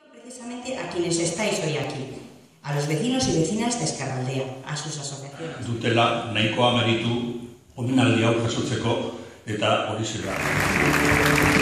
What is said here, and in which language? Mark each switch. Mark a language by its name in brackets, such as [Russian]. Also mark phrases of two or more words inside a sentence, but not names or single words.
[Spanish] precisamente a quienes estáis hoy aquí, a los vecinos y vecinas de Ezkerraldea, a sus asociaciones. [Basque] Dutela nahikoa meritu omenaldi hau jasotzeko eta hori zela.